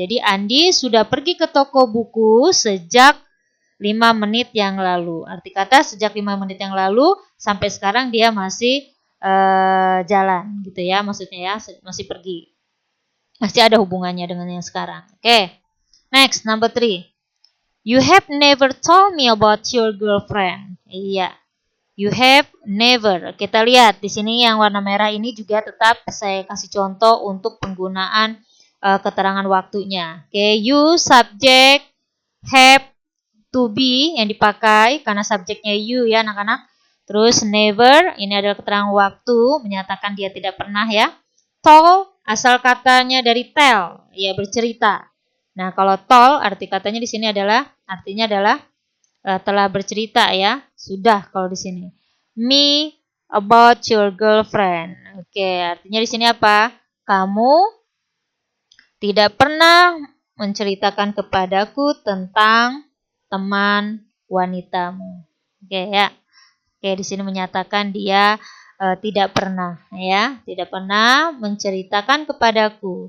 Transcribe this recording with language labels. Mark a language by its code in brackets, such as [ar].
[id] Jadi Andi sudah pergi ke toko buku sejak 5 menit yang lalu. Arti kata sejak 5 menit yang lalu sampai sekarang dia masih jalan gitu ya, maksudnya ya, masih pergi. Masih ada hubungannya dengan yang sekarang. [en] Oke. Next, number 3. You have never told me about your girlfriend. [id] Iya. [en] You have never. [id] Kita lihat di sini yang warna merah ini juga tetap saya kasih contoh untuk penggunaan keterangan waktunya. Oke, you subject, have to be yang dipakai karena subjeknya you ya anak-anak. Terus never, ini adalah keterangan waktu, menyatakan dia tidak pernah ya. Told, asal katanya dari tell, ya bercerita. Nah, kalau told arti katanya di sini artinya adalah telah bercerita ya. Sudah kalau di sini. [en] Me about your girlfriend. [id] Oke, artinya di sini apa? Kamu tidak pernah menceritakan kepadaku tentang teman wanitamu. Oke ya. Oke, di sini menyatakan dia tidak pernah ya, tidak pernah menceritakan kepadaku.